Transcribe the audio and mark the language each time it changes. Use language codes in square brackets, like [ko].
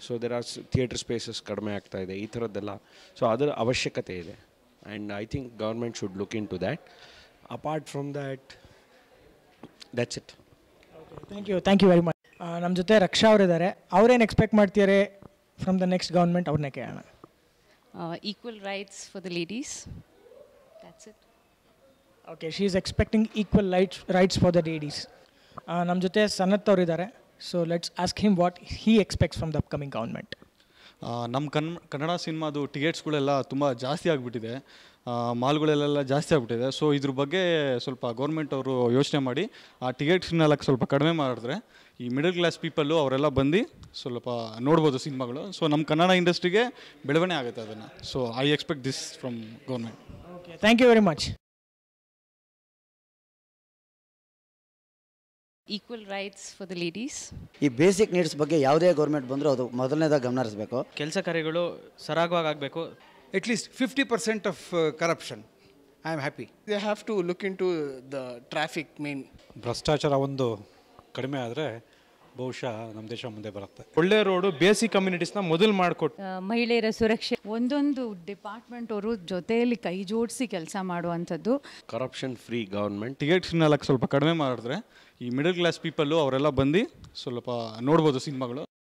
[en] so there are theatre spaces [kn] ಕಡಿಮೆ ಆಗ್ತಾ ಇದೆ, ಈ ಥರದ್ದೆಲ್ಲ. [en] so [kn] ಅದರ ಅವಶ್ಯಕತೆ ಇದೆ [en] And I think government should look into that. Apart from that, that's it. Thank you very much. [kn] ನಮ್ಮ ಜೊತೆ ರಕ್ಷಾ ಅವರಿದ್ದಾರೆ. ಅವ್ರೇನು ಎಕ್ಸ್ಪೆಕ್ಟ್ ಮಾಡ್ತಿದ್ದಾರೆ [en] from the next government, [kn] ಅವ್ರನ್ನೇ ಕೇಳೋಣ. [en] Equal rights for the ladies. That's it. Okay, she is expecting equal rights for the ladies. [kn] ನಮ್ಮ ಜೊತೆ ಸನತ್ ಅವರಿದ್ದಾರೆ. [en] So let's ask him what he expects from the upcoming government. [kn] ನಮ್ಮ ಕನ್ನಡ ಸಿನಿಮಾದು ಟಿಕೆಟ್ಸ್ಗಳೆಲ್ಲ ತುಂಬ ಜಾಸ್ತಿ ಆಗಿಬಿಟ್ಟಿದೆ, ಮಾಲ್ಗಳಲ್ಲೆಲ್ಲ ಜಾಸ್ತಿ ಆಗಿಬಿಟ್ಟಿದೆ. ಸೊ ಇದ್ರ ಬಗ್ಗೆ ಸ್ವಲ್ಪ ಗೌರ್ಮೆಂಟ್ ಅವರು ಯೋಚನೆ ಮಾಡಿ ಆ ಟಿಕೆಟ್ಸ್ನೆಲ್ಲ ಸ್ವಲ್ಪ ಕಡಿಮೆ ಮಾಡಿದ್ರೆ ಈ ಮಿಡಲ್ ಕ್ಲಾಸ್ ಪೀಪಲ್ಲು ಅವರೆಲ್ಲ ಬಂದು ಸ್ವಲ್ಪ ನೋಡ್ಬೋದು ಸಿನಿಮಾಗಳು. ಸೊ ನಮ್ಮ ಕನ್ನಡ ಇಂಡಸ್ಟ್ರಿಗೆ ಬೆಳವಣಿಗೆ ಆಗುತ್ತೆ ಅದನ್ನು. [en] So I expect this from government. Okay, thank you very much. Equal rights for the ladies. [kn] ಈ ಬೇಸಿಕ್ ನೀಡ್ಸ್ ಬಗ್ಗೆ ಯಾವುದೇ ಗೌರ್ಮೆಂಟ್ ಬಂದರೂ ಅದು ಮೊದಲನೇದಾಗಿ ಗಮನ ಹರಿಸಬೇಕು. ಕೆಲಸ ಕಾರ್ಯಗಳು ಸರಾಗವಾಗಿ ಆಗಬೇಕು. [en] At least 50% of corruption. I am happy. They have to look into the traffic main. [kn] ಭ್ರಷ್ಟಾಚಾರ ಒಂದು ಕಡಿಮೆ ಆದರೆ ಬಹುಶಃ ನಮ್ಮ ದೇಶ ಮುಂದೆ ಬರುತ್ತೆ. ಒಳ್ಳೆ ರೋಡು ಬೇಸಿಕ್ ಕಮ್ಯುನಿಟೀಸ್ನ ಮೊದಲು ಮಾಡಿಕೊಟ್ಟು ಮಹಿಳೆಯರ ಸುರಕ್ಷೆ, ಒಂದೊಂದು ಡಿಪಾರ್ಟ್ಮೆಂಟ್ ಅವರು ಜೊತೆಯಲ್ಲಿ ಕೈ ಜೋಡಿಸಿ ಕೆಲಸ ಮಾಡುವಂಥದ್ದು. [en] Corruption free government. [kn] ಟಿಕೆಟ್ಸ್ನೆಲ್ಲ ಸ್ವಲ್ಪ ಕಡಿಮೆ ಮಾಡಿದ್ರೆ ಈ ಮಿಡಲ್ ಕ್ಲಾಸ್ ಪೀಪಲ್ಲು ಅವರೆಲ್ಲ ಬಂದು ಸ್ವಲ್ಪ ನೋಡ್ಬೋದು ಸಿನಿಮಾಗಳು.